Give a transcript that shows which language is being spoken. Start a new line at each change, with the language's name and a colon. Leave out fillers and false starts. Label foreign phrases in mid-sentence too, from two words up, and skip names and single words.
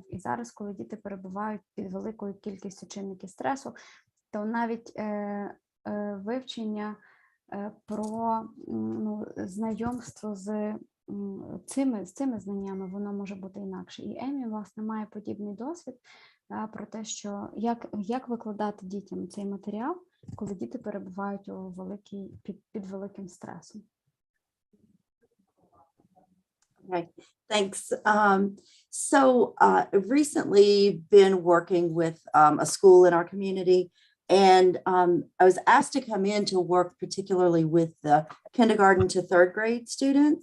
Ukrainian: І зараз, коли діти перебувають під великою кількістю чинників стресу, то навіть вивчення про знайомство з цими знаннями, воно може бути інакше. І Емі, власне, має подібний досвід про те, що як викладати дітям цей матеріал, коли діти перебувають під великим стресом.
English: Okay, thanks. Recently been working with a school in our community, and I was asked to come in to work particularly with the kindergarten to third grade students.